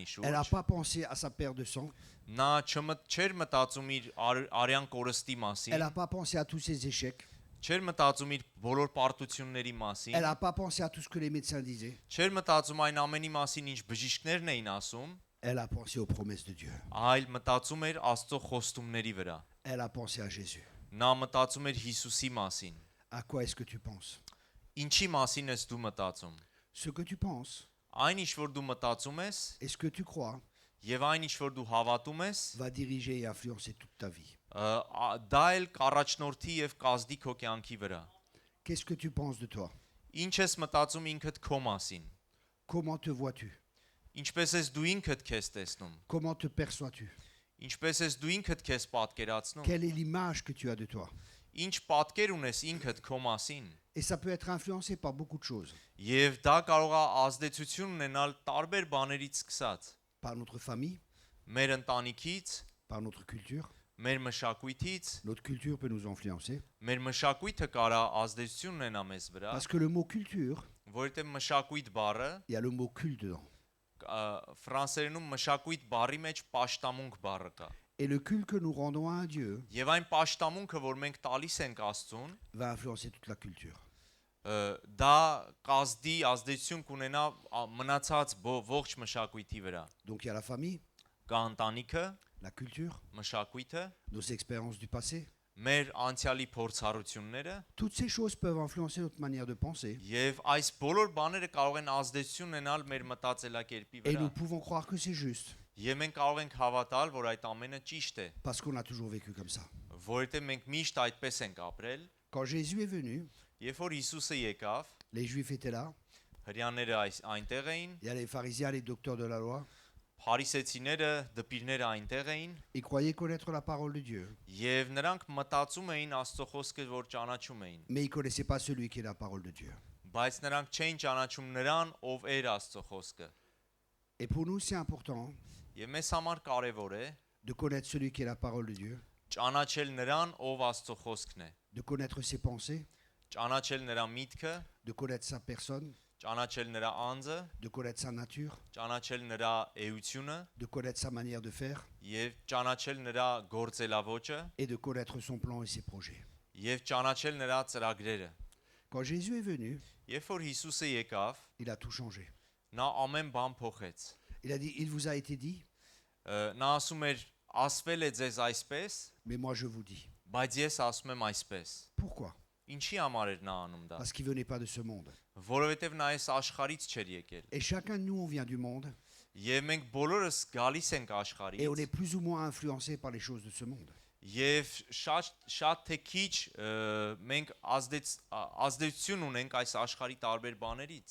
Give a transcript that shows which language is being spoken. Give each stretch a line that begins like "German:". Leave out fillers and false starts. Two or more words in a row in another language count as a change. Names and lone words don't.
French: Elle n'a
Armenian: շուրջ։
French: pas pensé à sa paire de sang.
Armenian: Նա չէր մտածում իր արյան կորստի
French: Elle
Armenian: մասին,
French: n'a pas pensé à tous ses échecs.
Armenian: չէր մտածում իր բոլոր պարտությունների մասին,
French: Elle n'a pas pensé à tout ce que les médecins disaient.
Armenian: չէր մտածում այն ամենի մասին, ինչ բժիշկներն էին asում,
French: Elle a pensé aux promesses de Dieu.
Armenian: այլ մտածում էր Աստծո խոստումների վրա։
French: Elle a pensé à Jésus.
Armenian: Նա մտածում էր Հիսուսի մասին։
French: À quoi est-ce que tu penses?
Armenian: Ինչի մասին ես դու մտածում։
French: Ce que tu penses
Armenian: Այն ինչ որ դու մտածում ես
French: et ce que tu crois
Armenian: եւ այն ինչ որ դու հավատում ես,
French: va diriger et influencer toute ta vie.
Armenian: դա էլ կառաջնորդի եւ կազդի քո կյանքի վրա։
French: Qu'est-ce que tu penses de toi?
Armenian: Ինչ ես մտածում ինքդ քո մասին։
French: Comment te vois-tu?
Armenian: Ինչպես ես դու ինքդ քեզ տեսնում։
French: Comment te perçois-tu?
Armenian: Ինչպես ես դու ինքդ քեզ պատկերացնում։
French: Quelle est l'image que tu as de toi?
Armenian: Ինչ պատկեր ունես ինքդ քո մասին։
French: Et ça peut être influencé par beaucoup de choses.
Armenian: Եվ դա կարող է ազդեցություն ունենալ տարբեր բաներից սկսած։
French: Par notre famille,
Armenian: Մեր ընտանիքից,
French: par notre culture.
Armenian: մեր մշակույթից,
French: Notre culture peut nous influencer.
Armenian: մեր մշակույթը կարա ազդեցություն ունենա մեզ վրա,
French: Parce que le mot culture,
Armenian: որովհետև մշակույթ բառը
French: il y a le mot culte dedans.
Armenian: ֆրանսերենում մշակույթ բառի մեջ պաշտամունք բառը կա։
French: Et le culte que nous rendons à un Dieu
Armenian: Եվ այն պաշտամունքը, որ մենք տալիս ենք Աստծուն,
French: va influencer toute la culture.
Armenian: դա կազդի ազդեցություն կունենա մնացած ողջ մշակույթի վրա։
French: Donc il y a la famille,
Armenian: Կա ընտանիքը,
French: la culture,
Armenian: մշակույթը,
French: nos expériences du passé.
Armenian: մեր անցյալի փորձառությունները,
French: Toutes ces choses peuvent influencer notre manière de penser.
Armenian: եւ այս բոլոր բաները կարող են ազդեցություն ունենալ մեր մտածելակերպի
French: Et
Armenian: վրա։
French: nous pouvons croire que c'est juste
Armenian: Եվ մենք կարող ենք հավատալ, որ այդ ամենը ճիշտ է,
French: parce qu'on a toujours vécu comme ça.
Armenian: որովհետեւ մենք միշտ այդպես ենք ապրել։
French: Quand Jésus est venu,
Armenian: Երբ որ Հիսուսը եկավ,
French: les Juifs étaient là.
Armenian: հрьяաները այնտեղ էին,
French: Il y a les pharisiens, les docteurs de la loi.
Armenian: փարիսեցիները, դպիրները այնտեղ էին,
French: Ils croyaient connaître la parole de Dieu,
Armenian: եւ նրանք մտածում էին Աստծո խոսքը, որ ճանաչում էին,
French: mais ils ne connaissaient pas celui qui est la parole de Dieu.
Armenian: բայց նրանք չէին ճանաչում նրան, ով էր Աստծո խոսքը։
French: Et pour nous, c'est important
Armenian: Եվ մեզ համար կարևոր է
French: de connaître celui qui est la parole de Dieu,
Armenian: ճանաչել նրան, ով Աստծո խոսքն է,
French: de connaître ses pensées,
Armenian: ճանաչել նրա միտքը,
French: de connaître sa personne,
Armenian: ճանաչել նրա անձը,
French: de connaître sa nature,
Armenian: ճանաչել նրա էությունը
French: de connaître sa manière de faire
Armenian: եւ ճանաչել նրա գործելավոճը
French: et de connaître son plan et ses projets.
Armenian: եւ ճանաչել նրա ծրագրերը։
French: Quand Jésus est venu,
Armenian: Երբ որ Հիսուսը եկավ,
French: il a tout changé.
Armenian: նա ամեն բան փոխեց։
French: Il a dit, il vous a été dit,
Armenian: Նա ասում էր, ասվել է ձեզ այսպես,
French: mais moi je vous dis.
Armenian: բայց ես ասում եմ այսպես։
French: Pourquoi?
Armenian: Ինչի համար էր նա անում դա։
French: Parce qu'il venait pas de ce monde.
Armenian: Որովհետև նա այս աշխարից չէր եկել։
French: Et chacun de nous, on vient du monde
Armenian: Եվ մենք բոլորս գալիս ենք
French: et on
Armenian: աշխարից
French: est plus ou moins influencé par les choses de ce monde.
Armenian: եւ շատ թե քիչ մենք ազդեցություն ունենք այս աշխարհի տարբեր բաներից։